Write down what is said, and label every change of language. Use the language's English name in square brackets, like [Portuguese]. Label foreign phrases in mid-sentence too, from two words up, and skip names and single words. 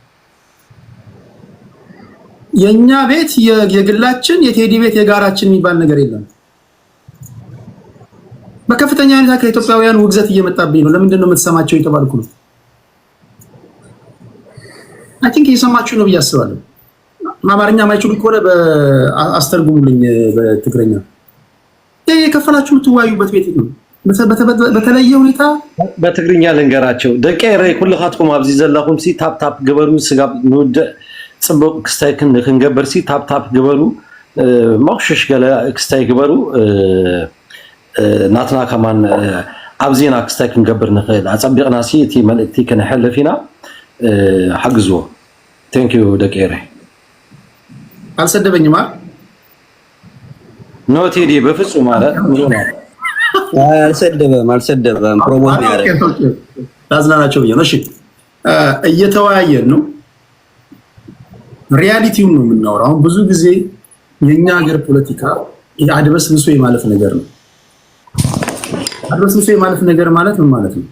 [Amharic] የኛ ቤት የግላችን የቴዲ ቤት የጋራችን የሚባል ነገር የለም። በከፍተኛ ሁኔታ ከኢትዮጵያውያን ውግዘት እየመጣብኝ ነው። ለምንድን ነው የምትሰማቸው የተባልኩ ነው። [English] I think [Amharic] እየሰማችሁ ነው ብዬ አስባለሁ። አማርኛ ማይችሉ ከሆነ አስተርጉሙልኝ በትግረኛ። የከፈላችሁ የምትወያዩበት ቤት ነው። በተለየ ሁኔታ በትግርኛ ልንገራቸው [Tigrinya] ደቀረ ኩልኻትኩም ኣብዚ ዘለኹም ሲ [English] tap tap [Tigrinya] ግበሩ ስጋ ንውድ ጽቡቅ ክስታይ ክንገበር ሲ [English] tap tap [Tigrinya] ግበሩ ማክሽሽ ገለ ክስታይ ግበሩ ናትና ከማን ኣብዚና ክስታይ ክንገበር ንኽእል ኣጸቢቕና ሲ እቲ መልእክቲ ክንሕልፍ ኢና ሓግዝዎ [English] thank you [Tigrinya] ደቀረ [Amharic] አልሰደበኝማ ኖ ቴዲ በፍጹም ማለት ነው አልሰደበም ፕሮሞት ያደረገ ታዝናናቸው ብዬ ነው። እሺ እየተወያየን ነው፣ ሪያሊቲውን ነው የምናወራው። አሁን ብዙ ጊዜ የኛ ሀገር ፖለቲካ አድበስብሶ የማለፍ ነገር ነው። አድበስብሶ የማለፍ ነገር ማለት ምን ማለት ነው?